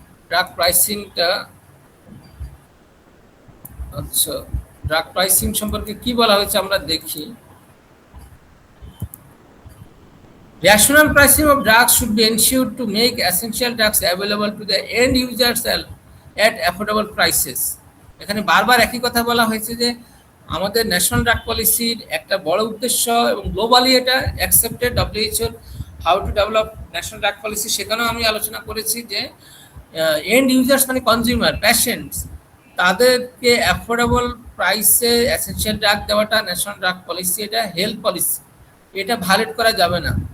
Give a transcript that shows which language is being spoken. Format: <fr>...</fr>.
<bn>Drug প্রাইসিংটা, আচ্ছা, drug pricing সম্পর্কে কি বলা হয়েছে আমরা দেখি।</bn> <en>Rational pricing of drugs should be ensured to make essential drugs available to the end users at affordable prices.</en> <bn>এখানে বারবার একই কথা বলা হয়েছে যে আমাদের ন্যাশনাল ড্রাগ পলিসির একটা বড় উদ্দেশ্য, এবং গ্লোবালি এটা accepted ডব্লিউএইচওর how to develop national drug policy, সেখানেও আমি আলোচনা করেছি যে এন্ড ইউজার্স মানে কনজিউমার প্যাশেন্টস, তাদেরকে অ্যাফোর্ডেবল প্রাইসে এসেনশিয়াল ড্রাগ দেওয়াটা ন্যাশনাল ড্রাগ পলিসি, এটা হেলথ পলিসি, এটা ভায়োলেট করা যাবে না।</bn>